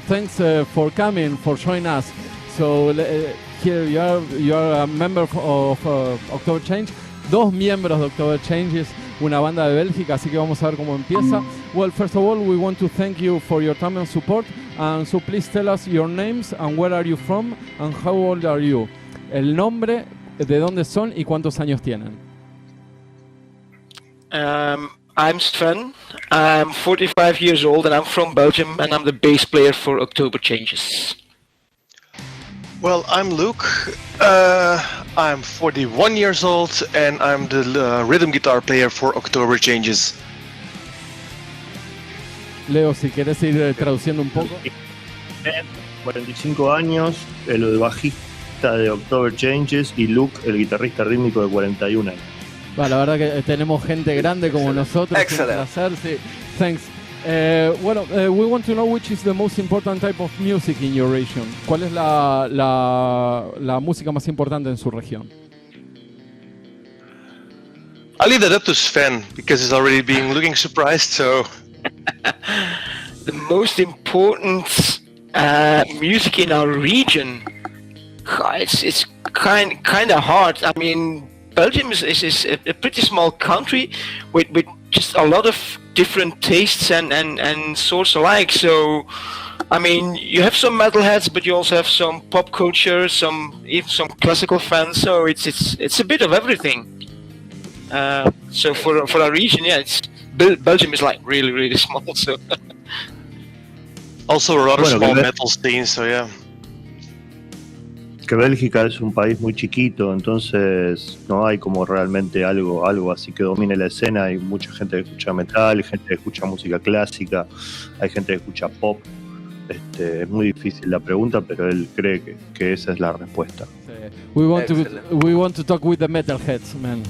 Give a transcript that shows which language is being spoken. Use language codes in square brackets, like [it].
[en] Thanks for coming, for joining us. So here you are a member of October Change. [es] Dos miembros de October Changes, una banda de Bélgica, así que vamos a ver cómo empieza. [en] Well, first of all, we want to thank you for your time and support. And so please tell us your names and where are you from and how old are you. [es] El nombre, de dónde son y cuántos años tienen. [en] I'm Sven, I'm 45 years old and I'm from Belgium and I'm the bass player for October Changes. Well, I'm Luke, I'm 41 years old and I'm the rhythm guitar player for October Changes. [es] Leo, si querés ir traduciendo un poco. 45 años, el bajista de October Changes, y Luke, el guitarrista rítmico de 41 años. Bueno, la verdad que tenemos gente grande como nosotros. [en] Excellent. [es] Un placer, sí. [en] Thanks. We want to know which is the most important type of music in your region. [es] ¿Cuál es la música más importante en su región? [en] I'll leave that up to Sven because he's already been looking surprised. So The most important Music in our region, it's kind of hard. I mean, Belgium is a pretty small country with just a lot of different tastes and sorts alike. So, I mean, you have some metalheads, but you also have some pop culture, even some classical fans. So it's a bit of everything. So for our region, yeah, Belgium is like really small. So. Also a rather small metal scene, so yeah. [es] Que Bélgica es un país muy chiquito, entonces no hay como realmente algo así que domine la escena. Hay mucha gente que escucha metal, hay gente que escucha música clásica, hay gente que escucha pop. Es muy difícil la pregunta, pero él cree que esa es la respuesta. [en] We want to talk with the metalheads, man.